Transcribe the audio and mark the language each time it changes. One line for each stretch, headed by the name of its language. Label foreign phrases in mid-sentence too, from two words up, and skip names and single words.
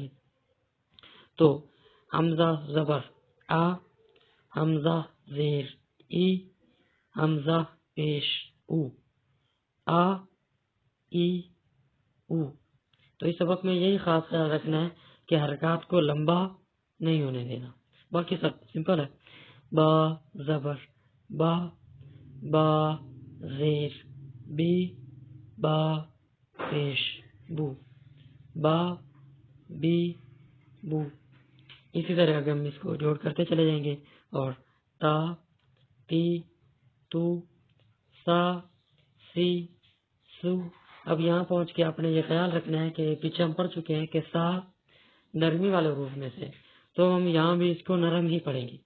Urdu: تو حمزہ زبر آ، حمزہ زیر ای، حمزہ پیش او، آ ای او. تو اس سبق میں یہی خاص خیال رکھنا ہے کہ حرکات کو لمبا نہیں ہونے دینا، باقی سب سمپل ہے. با زبر با، با زیر بی، با پیش بو، با بی بو. اسی طرح اگر ہم اس کو جوڑ کرتے چلے جائیں گے اور تا، تی، تو، سا، سی، سو. اب یہاں پہنچ کے آپ نے یہ خیال رکھنا ہے کہ پیچھے ہم پڑھ چکے ہیں کہ سا نرمی والے حروف میں سے، تو ہم یہاں بھی اس کو نرم ہی پڑھیں گے.